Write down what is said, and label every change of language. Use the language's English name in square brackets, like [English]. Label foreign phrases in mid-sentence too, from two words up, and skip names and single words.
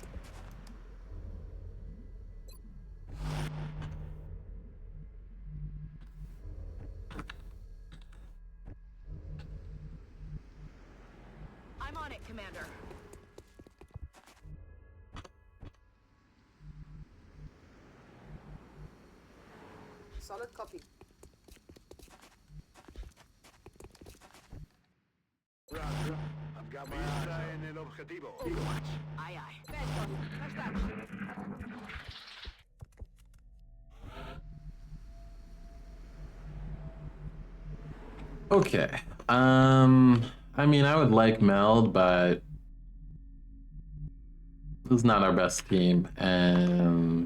[English] I'm on it, Commander. Solid copy. Roger. I've got my eyes [Spanish] en el objetivo. [English] Overwatch. Aye, aye. [German] Feldpost. Verstanden. [English] Okay. I mean, I would like Meld, but this is not our best team, and